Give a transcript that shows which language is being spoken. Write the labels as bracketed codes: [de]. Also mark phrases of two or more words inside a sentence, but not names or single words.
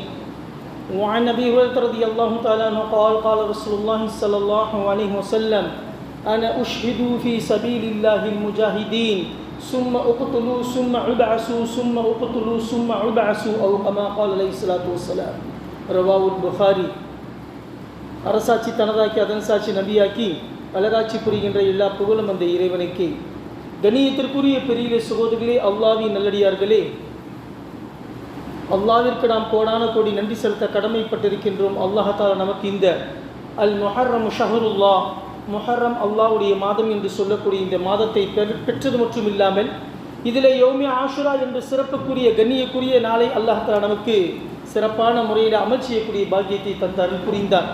[ar] وعن أبي هريرة رضي الله تعالى عنه قال: قال رسول الله صلى الله عليه وسلم: أنا أشهد في سبيل الله المجاهدين ثم أقتلوا ثم أبعثوا ثم أقتلوا ثم أبعثوا أو كما قال عليه الصلاة والسلام. رواه البخاري. [ta] அரசாட்சி தனதாக்கி அதன் சாட்சி நபியாக்கி அழகாட்சி புரிகின்ற எல்லா புகழும் அந்த இறைவனுக்கு. கண்ணியத்திற்குரிய பெரிய சகோதரிகளே, அல்லாஹ்வின் நல்லடியார்களே, அல்லாஹ்விற்கு நாம் கோடான கோடி நன்றி செலுத்த கடமைப்பட்டிருக்கின்றோம். [ar] الله تعالى [ta] நமக்கு இந்த [ar] المحرم شهر الله, [ta] முஹர்ரம் அல்லாஹ்வுடைய மாதம் என்று சொல்லக்கூடிய இந்த மாதத்தை பெற்றது மட்டும் இல்லாமல் இதில் [ar] يوم عاشوراء [ta] என்று சிறப்புக்குரிய கண்ணியக்குரிய நாளை [ar] الله تعالى [ta] நமக்கு சிறப்பான முறையில் அமல் செய்யக்கூடிய பாக்கியத்தை தந்தார், புரிந்தார்.